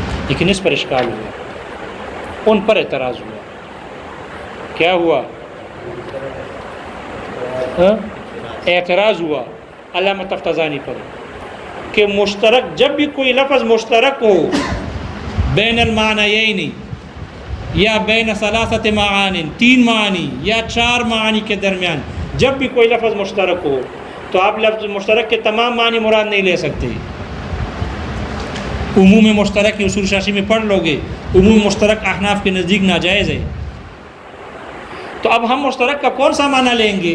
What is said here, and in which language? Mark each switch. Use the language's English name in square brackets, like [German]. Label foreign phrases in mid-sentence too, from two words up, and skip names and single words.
[Urdu] لیکن اس پر اشکال ہوا، ان پر اعتراض ہوا. کیا ہوا؟ اعتراض ہوا علامہ تفتزانی پر کہ مشترک، جب بھی کوئی لفظ مشترک ہو [Arabic] بین المعنیین یا بین ثلاثت معان، [Urdu] 3 معانی یا 4 معانی کے درمیان جب بھی کوئی لفظ مشترک ہو تو آپ لفظ مشترک کے تمام معنی مراد نہیں لے سکتے. عموم مشترک کی اصول شاشی میں پڑھ لو گے، عموم مشترک احناف کے نزدیک ناجائز ہے. تو اب ہم مشترک کا کون سا معنی لیں گے؟